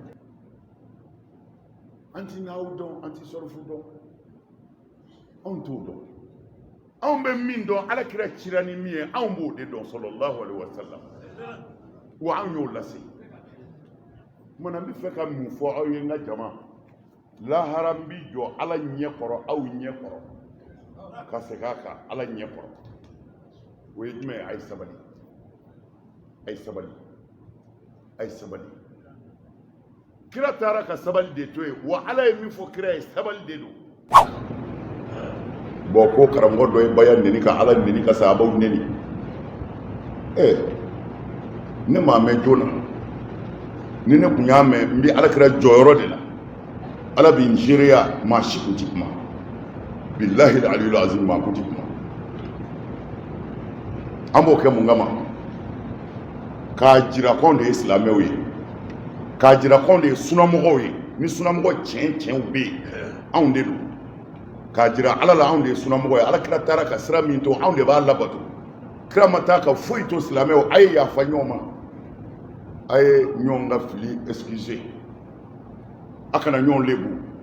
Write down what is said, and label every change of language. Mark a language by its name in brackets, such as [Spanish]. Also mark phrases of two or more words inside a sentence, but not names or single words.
[Bambara] an ti n'aw dɔn an ti sɔrɔfu dɔn anw t'o dɔn anw bɛ min dɔn alakira cira ni min ye anw b'o de dɔn [Arabic] صلى الله عليه وسلم [Bambara] wa anw y'o lase mana n bɛ fɛ ka mun fɔ aw ye n ka jama lahara n bi jɔ ala ɲɛ kɔrɔ aw ɲɛ kɔrɔ ka segin a kan ala ɲɛ kɔrɔ o ye jumɛn ye a ye sabali a ye sabali a ye sabali kira taara ka sabali de to yen wa ala ye min fɔ kira ye sabali de don bɔn ko karamɔgɔ dɔ ye baya neni ka ala neni ka sahabaw neni ne m'a mɛn joona ni ne kun y'a mɛn n bɛ alakira jɔyɔrɔ de la ala bɛ n seereya maa si kun ti kuma [Arabic] بالله العلي العظيم [Bambara] maa kun ti kuma an b'o kɛ mun kama k'a jira k'anw de ye silamɛw ye k'a jira k'anw de ye sunamɔgɔw ye ni sunamɔgɔ tiɲɛ bɛ yen anw de don k'a jira ala la anw de ye sunamɔgɔ ye alakira taara ka sira min to anw de b'a labato kira ma taa ka foyi to silamɛw a ye yafa ɲɔgɔn ma a ye ɲɔgɔn ka fili excuse a kana ɲɔgɔn lebu